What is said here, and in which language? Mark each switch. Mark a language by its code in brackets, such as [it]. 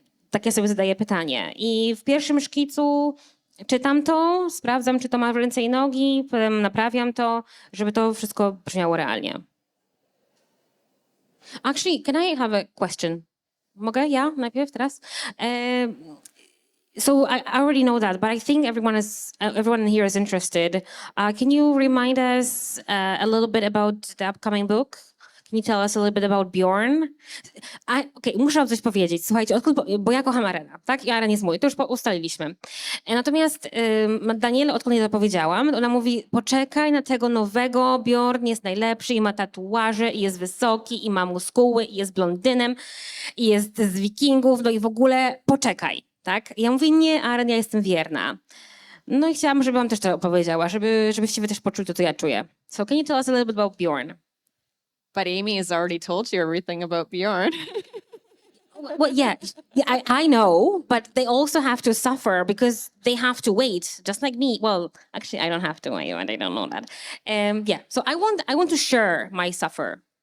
[pl] Tak ja sobie zadaję pytanie. I w pierwszym szkicu czytam to, sprawdzam, czy to ma ręce i nogi, potem naprawiam to, żeby to wszystko brzmiało realnie. [en] Actually, can I have a question? [pl] Mogę? Ja najpierw teraz? [en] So I already know that, but I think everyone here is interested. Can you remind us a little bit about the upcoming book? Can you tell us a little bit about Bjorn? [pl] Okej, muszę wam coś powiedzieć. Słuchajcie, bo ja kocham Arena, tak? I Aren jest mój, to już ustaliliśmy. Natomiast Danielle, odkąd jej to powiedziałam, ona mówi, poczekaj na tego nowego, Bjorn jest najlepszy i ma tatuaże, i jest wysoki, i ma muskuły, i jest blondynem, i jest z Wikingów, no i w ogóle poczekaj, tak? I ja mówię, nie, Aren, ja jestem wierna. No i chciałam, żeby wam też to opowiedziała, żebyście wy też poczuli to, co ja czuję. [en] So can you tell us a little bit about Bjorn? But Amy has already told you everything about Bjorn. Well, yeah, I know, but they also have to suffer because they have to wait, just like me. Well, actually, I don't have to. I don't know that. Yeah, so I want to share my suffer.